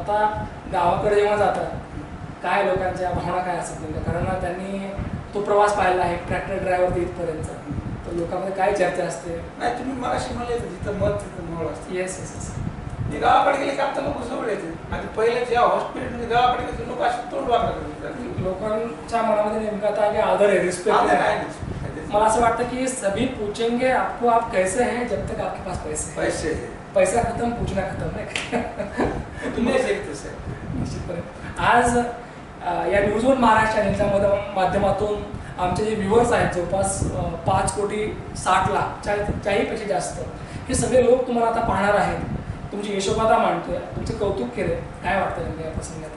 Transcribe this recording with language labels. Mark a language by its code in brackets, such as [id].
[mr] आता गावाकडे जेव्हा जातात काय लोकांच्या भावना काय असतात नेमक्या, कारण त्यांनी तो प्रवास पाहिला आहे ट्रॅक्टर ड्रायव्हर ते इथपर्यंत. तर लोकांमध्ये काय चर्चा असते. नाही तुम्ही मगाशी म्हणले जिथं मत तिथं मोळ असते. [en] yes [mr] मी गावाकडे गेले की आता लोक जवळ येते. आणि पहिले जेव्हा हॉस्पिटलमध्ये गावाकडे गेले लोक असे तोंड वागतात. लोकांच्या मनामध्ये नेमका आता काय आदर आहे, रिस्पेक्ट आहे. मला असं वाटतं की [hi] सभी पूछेंगे आपको आप कैसे हैं जब तक आपके पास पैसे पैसा खत्म पूछना खत्म नाही. [mr] तुम्ही निश्चितपणे आज या न्यूज वन महाराष्ट्र चॅनलच्या माध्यमातून आमचे जे व्ह्युअर्स आहेत जवळपास 5,60,00,000 पेक्षा जास्त हे सगळे लोक तुम्हाला आता पाहणार आहेत. तुमची यशोगाथा मांडतोय, तुमचे कौतुक केले. काय वाटतं नेमकं या प्रसंगात?